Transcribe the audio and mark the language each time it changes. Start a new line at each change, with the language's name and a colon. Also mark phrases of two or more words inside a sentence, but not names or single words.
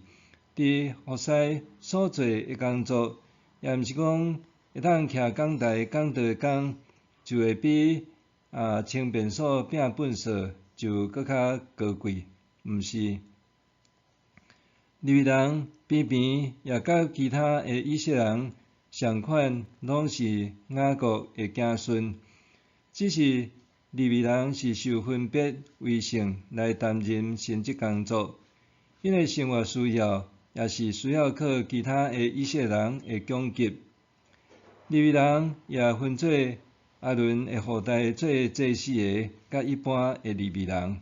Min Nan Chinese: 伫服侍所做的工作，也毋是讲会当徛讲台讲倒讲，就会比清便所拼粪扫就搁较高贵，毋是。利未人偏偏也甲其他的以色列人相款，拢是雅各的子孙，只是利未人是受分别为圣来担任神职工作，因为生活需要，也是需要靠其他的以色列人的供给。利未人也分做阿伦的后代做祭司的，甲一般的利未人。